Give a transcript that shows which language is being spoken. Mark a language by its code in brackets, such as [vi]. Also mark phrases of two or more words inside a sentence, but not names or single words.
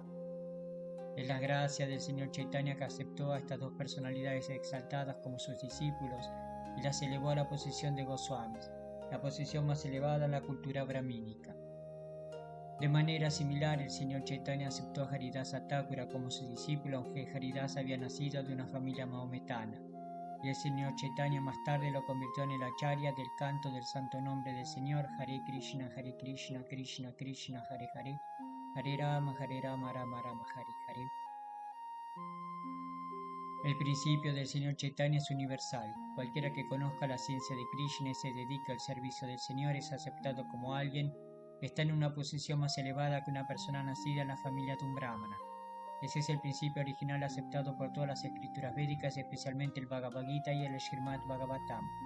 [es] Es la gracia del Señor Chaitanya que aceptó a estas 2 personalidades exaltadas como sus discípulos y las elevó a la posición de Goswamis, la posición más elevada en la cultura brahmínica. De manera similar, el Señor Chaitanya aceptó a Haridasa Thakura como su discípulo, aunque Haridasa había nacido de una familia mahometana, y el Señor Chaitanya más tarde lo convirtió en el acharya del canto del santo nombre del Señor, [sa] हरे कृष्ण कृष्ण कृष्ण हरे हरे हरे राम राम राम हरे हरे. [es] El principio del Señor Chaitanya es universal. Cualquiera que conozca la ciencia de Krishna y se dedique al servicio del Señor es aceptado como alguien que está en una posición más elevada que una persona nacida en la familia de un brahmana. Ese es el principio original aceptado por todas las escrituras védicas, especialmente el Bhagavad Gita y el Srimad Bhagavatam.